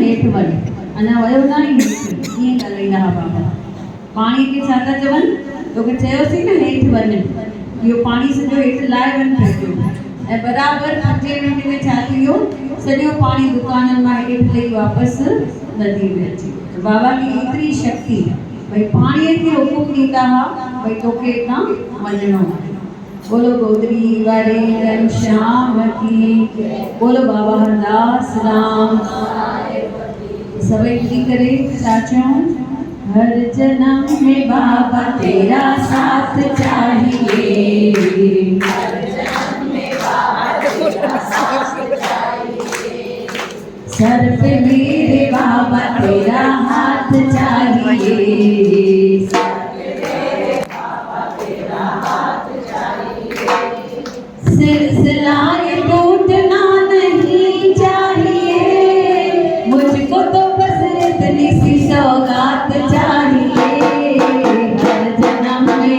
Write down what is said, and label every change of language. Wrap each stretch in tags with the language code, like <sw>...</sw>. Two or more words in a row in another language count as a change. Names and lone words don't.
<sd>हेठि वञ अञा वियो न आई हेठि कीअं ॻाल्हाईंदा हुआ बाबा पाणी खे छा था चवनि तोखे चयोसीं न हेठि वञ इहो पाणी सॼो हेठि लाहे वञ पियो ऐं बराबरि 5 मिंट में छा थी वियो सॼो पाणी दुकाननि मां हेठि लही वापसि नदी में अची वियो बाबा की एतिरी शक्ति भई पाणीअ खे हुकुम ॾींदा हुआ भई तोखे हितां वञिणो आहे बोलो गोदरी वारे घनश्याम की बोलो बाबा हरदास राम सभई मिली करे छा चऊं</sd> <hi>हर जन्म में बाबा तेरा साथ चाहिए हर जन्म में बाबा तेरा साथ चाहिए सर पे मेरे बाबा तेरा हाथ चाहिए सर पे मेरे बाबा तेरा हाथ चाहिए सिलसिलाए टूटना नहीं चाहिए मुझको तो बस इतनी सी सौगात चाहिए हर जन्म</hi>